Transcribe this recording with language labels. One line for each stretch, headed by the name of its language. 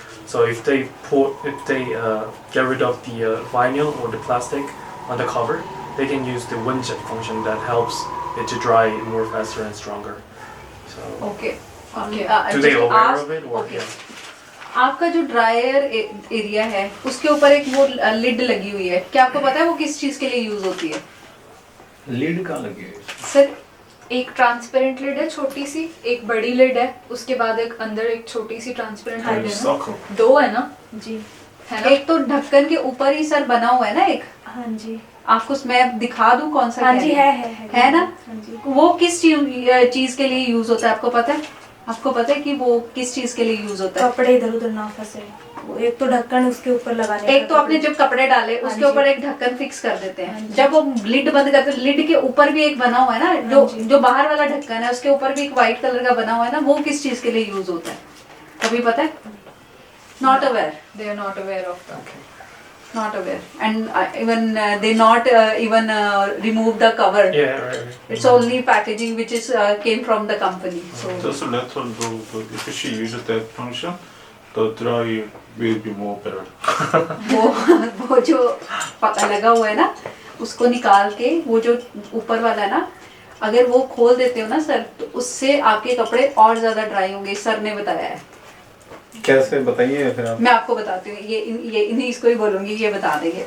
English: So if they get rid of the vinyl or the plastic on the cover, they can use the windjet function that helps it to dry more faster and stronger. So okay Okay. do they aware of it or okay. yeah?
Hindi: आपका जो dryer area है उसके ऊपर एक वो lid लगी हुई है, क्या आपको पता है वो किस चीज के लिए यूज होती है? लीड कहाँ लगी है? सर एक ट्रांसपेरेंट लिड है छोटी सी, एक बड़ी लिड है, उसके बाद एक अंदर एक छोटी सी ट्रांसपेरेंट लिड है ना, दो है ना जी है ना। एक तो ढक्कन के ऊपर ही सर बना हुआ है ना एक, हाँ जी आपको मैं दिखा दूं कौन सा हाँ कह जी रही है ना। हाँ जी वो किस चीज के लिए यूज होता है आपको पता है? आपको पता है कि वो किस चीज के लिए यूज होता है? कपड़े इधर उधर ना फंसे, वो एक तो ढक्कन उसके ऊपर लगाने एक तो आपने जब कपड़े डाले हाँ उसके जी। ऊपर एक ढक्कन फिक्स कर देते हाँ हैं, जी। जब वो लिड बंद करते हैं लिड के ऊपर भी एक बना हुआ है ना, जो हाँ जी। जो बाहर वाला ढक्कन है उसके ऊपर भी एक व्हाइट कलर का बना हुआ है ना, वो किस चीज के लिए यूज होता है कभी पता है?
English: Not aware, they are not aware of that, not aware, and even they not even remove the cover. Yeah, right. It's only packaging which is came from the company. So Just let her know that if she uses that function, the dry will be more better.
Hindi: वो जो पता लगा हुआ है ना उसको निकाल के वो जो ऊपर वाला है ना, अगर वो खोल देते हो ना सर तो उससे आपके कपड़े और ज्यादा ड्राई होंगे, सर ने बताया है। कैसे बताइए फिर आप? मैं आपको बताती हूँ, ये इन्हीं इसको ही बोलूंगी, ये बता देंगे।